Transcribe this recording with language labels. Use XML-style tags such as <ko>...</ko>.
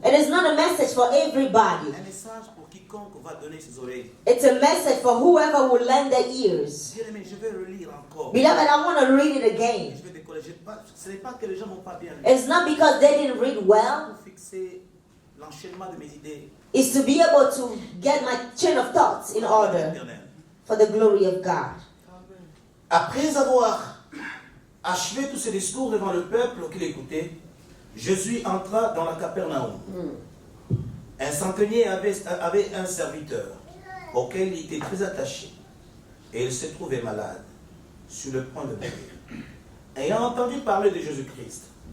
<en>It is not a message for everybody.</en> <fr>Un message pour quiconque va donner ses oreilles.</fr> <en>It's a message for whoever will lend their ears.</en> <fr>Bien aimé, je vais le lire encore.</fr> <en>Beloved, I want to read it again.</en> <fr>Je vais décoller. Ce n'est pas que les gens n'ont pas bien lu.</fr> <en>It's not because they didn't read well.</en> <fr>Pour fixer l'enchaînement de mes idées.</fr> <en>It's to be able to get my chain of thoughts in order for the glory of God.</en> <fr>Après avoir achevé tous ces discours devant le peuple qui l'écoutait, Jésus entra dans la Capernaum. Un centenier avait un serviteur auquel il était très attaché et il se trouvait malade, sur le point de mourir. Ayant entendu parler de Jésus-Christ,</fr>